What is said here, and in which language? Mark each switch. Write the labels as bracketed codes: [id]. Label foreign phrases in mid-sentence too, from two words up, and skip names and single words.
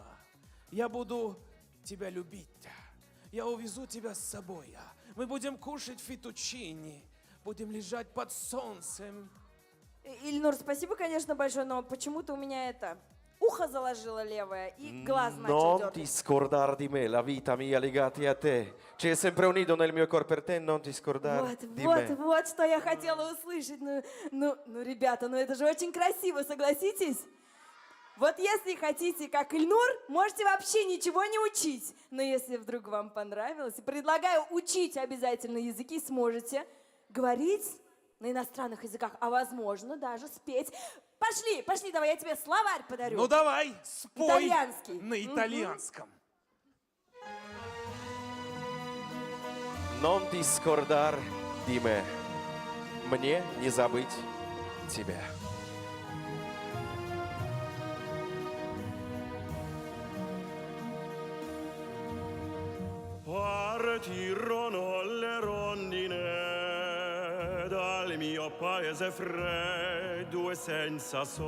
[ru] Я буду тебя любить. Я увезу тебя с собой. Мы будем кушать фетучини. Будем лежать под солнцем. Ильнур, спасибо, конечно, большое, но почему-то у меня это... Ухо заложило левое и глаз начал [it] Non [ru] дергать. [it] ti scordare di me, la vita mia legati a te. C'è sempre un nido nel mio cuore per te, non ti scordare di me. [ru] Вот, что я хотела услышать. Ну, ребята, ну это же очень красиво, согласитесь? Вот если хотите, как Ильнур, можете вообще ничего не учить. Но если вдруг вам понравилось, предлагаю учить обязательно языки, сможете говорить на иностранных языках, а возможно даже спеть. Пошли, давай я тебе словарь подарю. Ну давай, спой Итальянский. на итальянском. [it] Non ti scordare di me. [ru] Мне не забыть тебя. [it] Partirono le rondine dal mio paese freddo e senza